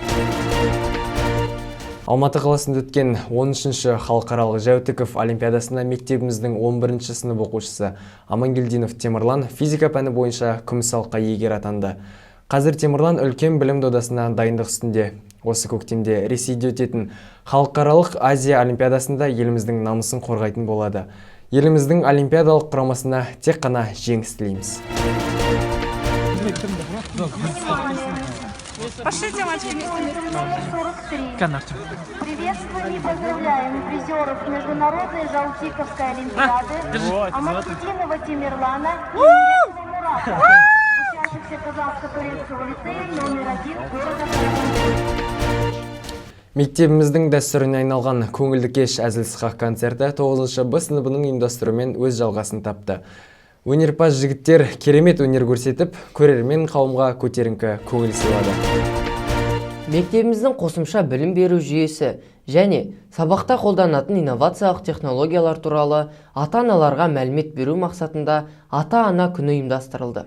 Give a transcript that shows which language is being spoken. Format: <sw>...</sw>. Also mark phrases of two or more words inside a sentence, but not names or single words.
<kk>Алматы қаласында өткен 13-ші халықаралық Жәутіков олимпиадасында мектебіміздің 11-ші сынып оқушысы Амангелдинов Темірлан физика пәні бойынша күміс алқа иегері атанды. Қазір Темірлан үлкен білім додасына дайындық үстінде. Осы көктемде Ресейде өтетін халықаралық Азия олимпиадасында еліміздің намысын қорғайтын болады. Еліміздің олимпиадалық құрамасына тек қана жеңіс тілейміз.</kk> <ru>Пошлите, мальчики, приветствуем и поздравляем призеров Международной Жалтиковской олимпиады Амангельдинова Темирлана и Мурата Мурата, участницы Казахско-турецкого лицея номер 1 города Караганды.</ru> <kk>Мектебіміздің дәстүріне айналған көңілді кеш әзіл-сықақ концерті 9-шы Б сыныбының ұйымдастыруымен өз жалғасын тапты. Өнерпаз жігіттер керемет өнер көрсетіп, көрермен қауымға көтеріңкі көңіл сыйлады. Мектебіміздің қосымша білім беру жүйесі және сабақта қолданатын инновациялық технологиялар туралы ата-аналарға мәлімет беру мақсатында ата-ана күні ұйымдастырылды.</kk>